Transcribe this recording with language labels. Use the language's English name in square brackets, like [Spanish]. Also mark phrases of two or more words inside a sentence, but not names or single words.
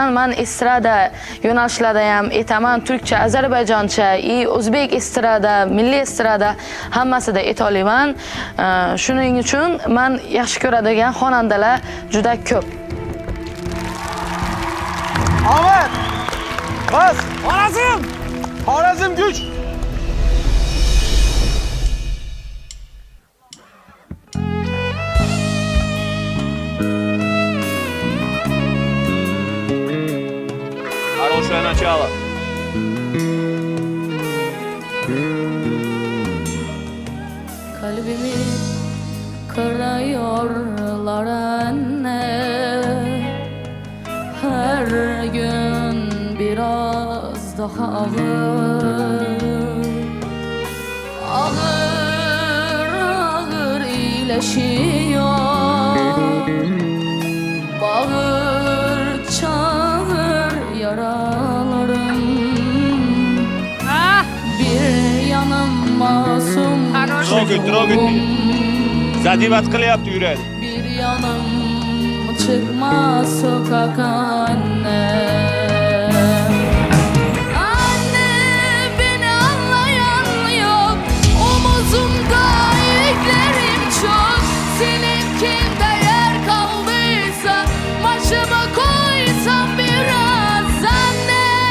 [Uzbek] Men estrada yo'nalishlarda ham aytaman, turkcha, ozarbayjoncha, o'zbek estrada, milliy estrada hammasida aytolaman. Shuning uchun men yaxshi ko'radigan xonandalar juda ko'p. Ahmet! Bas! Xorazm! [Turkish] Xorazm güç! [Russian] Хорошее начало. [Turkish] Kalbimi kırıyorlar anne. Her gün biraz daha ağır. Ağır ağır iyileşiyor. Bağır çağır yaralarım. Bir yanım masum [Russian] Трогай. Задевать [Uzbek] qilyapti yuradi. [Turkish] Bir yanım çıkmaz sokak anne. Anne beni anlayan yok. Omuzumda yüklerim çok. Senin kimde yer kaldıysa başıma koysam biraz anne.